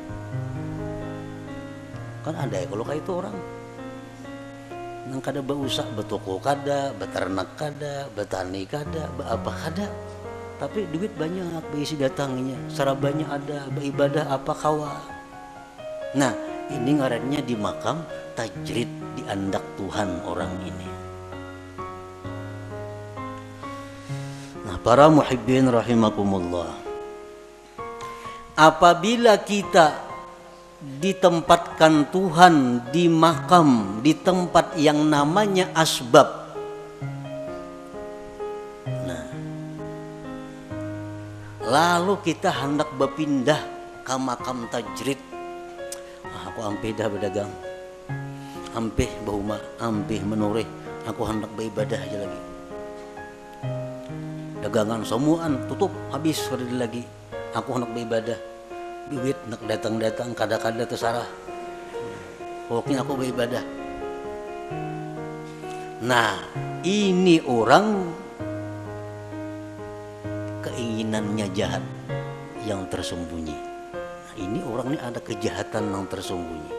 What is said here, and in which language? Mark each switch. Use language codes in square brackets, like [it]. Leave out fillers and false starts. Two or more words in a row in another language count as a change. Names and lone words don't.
[bjn] Kan ada ya kalau kayak itu orang nang kada berusaha, betoko kada, beternak kada, betani kada, apa kada, tapi duit banyak beisi datangnya, sarabanya ada, beribadah apa kawa. Nah, ini ngarannya di makam tajrid, diandak Tuhan orang ini. Nah, para [ar] muhibbin rahimakumullah, [bjn] apabila kita ditempatkan Tuhan di makam, di tempat yang namanya asbab, nah, lalu kita hendak berpindah ke makam tajrid. Aku ampih dah berdagang, ampih bahuma, ampih menureh, aku hendak beribadah aja lagi. Dagangan semuaan tutup habis lagi. Aku hendak beribadah. Duit nak datang-datang kada-kada terserah. Pokoknya aku beribadah. Nah, ini orang keinginannya jahat yang tersembunyi. Ini orang ini ada kejahatan yang tersembunyi.